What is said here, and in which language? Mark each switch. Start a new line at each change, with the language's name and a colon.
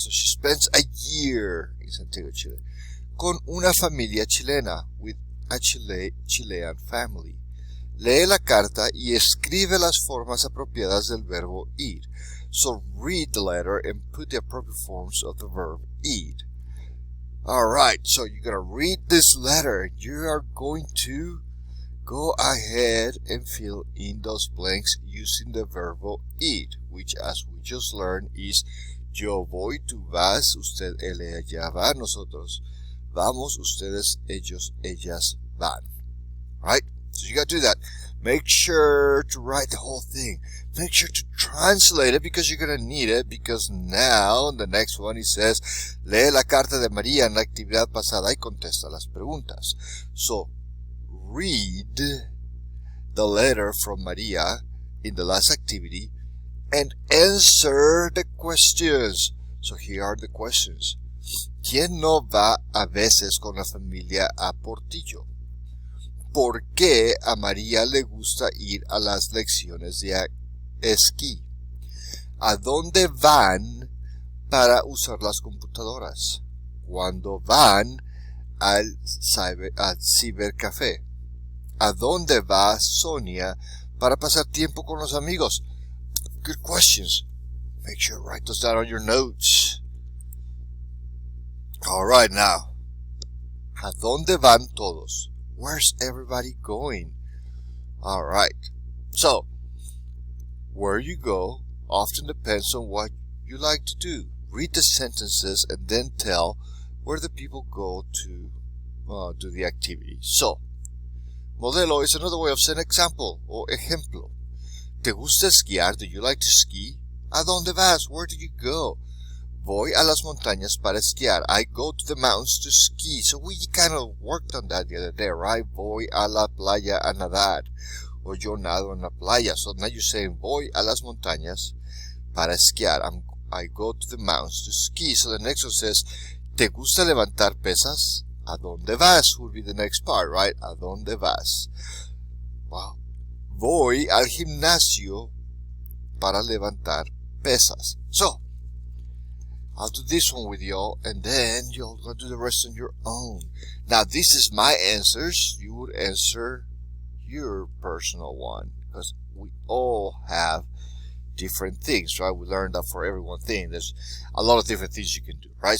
English: So she spends a year in Santiago, Chile.
Spanish: Con una familia chilena,
English: with a Chilean family.
Spanish: Lee la carta y escribe las formas apropiadas del verbo ir.
English: So read the letter and put the appropriate forms of the verb ir. Alright, so you're going to read this letter. You are going to go ahead and fill in those blanks using the verbo ir, which as we just learned is
Spanish: yo voy, tú vas, usted, él, ella va, nosotros vamos, ustedes, ellos, ellas van.
English: Right? So you got to do that. Make sure to write the whole thing. Make sure to translate it because you're going to need it, because now the next one it says
Spanish: lee la carta de María en la actividad pasada y contesta las preguntas.
English: So read the letter from María in the last activity and answer the questions. So here are the questions.
Spanish: ¿Quién no va a veces con la familia a Portillo? ¿Por qué a María le gusta ir a las lecciones de esquí? ¿A dónde van para usar las computadoras? ¿Cuándo van al cibercafé? ¿A dónde va Sonia para pasar tiempo con los amigos?
English: Good questions. Make sure to write those down on your notes. Alright, now,
Spanish: ¿a dónde van todos?
English: Where's everybody going? Alright, so, where you go often depends on what you like to do. Read the sentences and then tell where the people go to do the activity. So, modelo is another way of saying example
Spanish: o ejemplo. ¿Te gusta esquiar?
English: Do you like to ski?
Spanish: ¿A dónde vas?
English: Where do you go?
Spanish: Voy a las montañas para esquiar.
English: I go to the mountains to ski. So we kind of worked on that the other day, right?
Spanish: Voy a la playa a nadar. Or yo nado en la playa.
English: So now you're saying
Spanish: voy a las montañas para esquiar.
English: I go to the mountains to ski. So the next one says,
Spanish: ¿te gusta levantar pesas? ¿A dónde vas?
English: Would be the next part, right?
Spanish: ¿A dónde vas? Well, voy al gimnasio para levantar pesas.
English: So, I'll do this one with y'all, and then you'll go do the rest on your own. Now, this is my answers. You would answer your personal one, because we all have different things, right? We learned that for every one thing, there's a lot of different things you can do, right?